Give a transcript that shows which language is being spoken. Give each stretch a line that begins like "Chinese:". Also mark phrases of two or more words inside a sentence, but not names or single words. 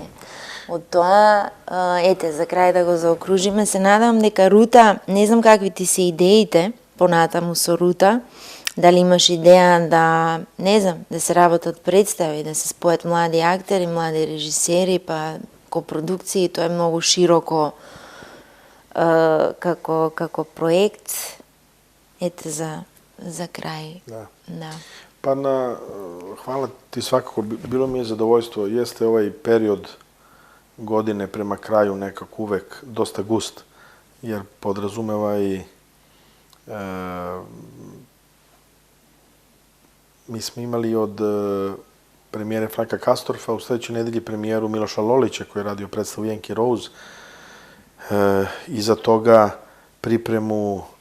Macedonian: Од тоа, ете, за крај да го заокружиме, се надам дека Рута, не знам какви ти се идеите понатаму со Рута, дали имаш идеја да, не знам, да се работат представи, да се спојат млади актери, млади режисери, па копродукции, тоа е многу широко како проект. Ете, за крај. Да.
Serbian: Pa hvala ti svakako, bilo mi je zadovoljstvo, jeste ovaj period godine prema kraju nekako uvek dosta gust, jer podrazumeva i mi smo imali od premijere Franka Kastorfa u sledećoj nedelji premijeru Miloša Lolića koji je radio predstavu Yankee Rose, iza toga pripremu